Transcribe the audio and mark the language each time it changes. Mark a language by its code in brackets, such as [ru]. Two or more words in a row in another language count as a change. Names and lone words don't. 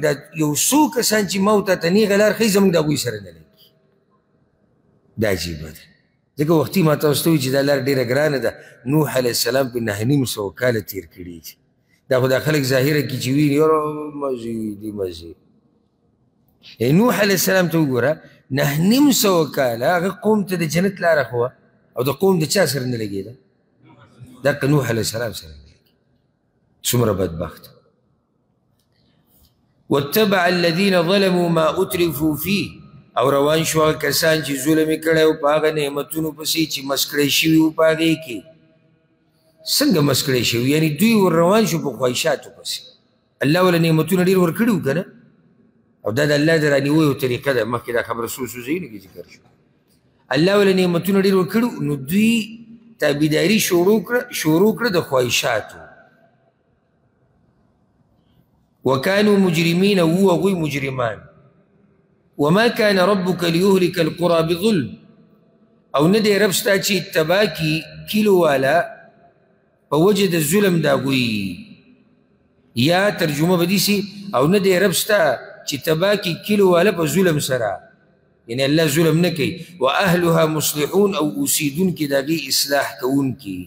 [ps] دا یو څو کسان چې ما ورته ته نیغه لار ښیي زموږ د هغوی سره نه لګي دا عجیبه ده ځکه وختي ما تاسو ته وایي چې دا لار ډېره ګرانه ده نوح [ar] علیه السلام [ps] په 900 کاله تېر کړي دي دا خو دا خلک ظاهره کې چې ویني یاره مزې دي مزې نوح [ar] علیه السلام [ps] ته وګوره 900 کاله هغه قوم ته د جنت لاره ښوه او د قوم د چا سره نه لګېده؟ دقه نوح [ar] علیه السلام [ps] سره نه لګېده. څومره بدبخت. [ar] واتبع الذين ظلموا ما اترفوا فيه، [ps] او روان شو هغه کسان چې ظلم یې کړی و په هغه نعمتونو پسې چې مسکړی شوي وو په هغې کې. څنګه مسکړی شوي؟ یعنې دوی ور روان شو په خواهشاتو پسې. الله وله نعمتونه ډېر ورکړي وو که نه؟ او دا د الله د رانیویو طریقه ده. مخکې دا خبره څو ځایونو کې ذکر شو. الله وله نعمتونه ډېر ورکړي، نو دوی تابعداري شروع کړه د خواهشاتو. [ar] وكانوا مجرمين، [ps] وهو هغوی مجرمان. [ar] وما كان ربك ليهلك القرى بظلم، [ps] او نه دی رب ستا چې تباه کي کلو والا په وجه د ظلم د هغوی. یا ترجمه به دې سي او نه دی رب ستا چې تباه کي کلو والا په ظلم سره، یعنی الله ظلم نه کوي. [ar] واهلها مصلحون، [ps] او اوسیدونکي د هغې اصلاح کوونکي.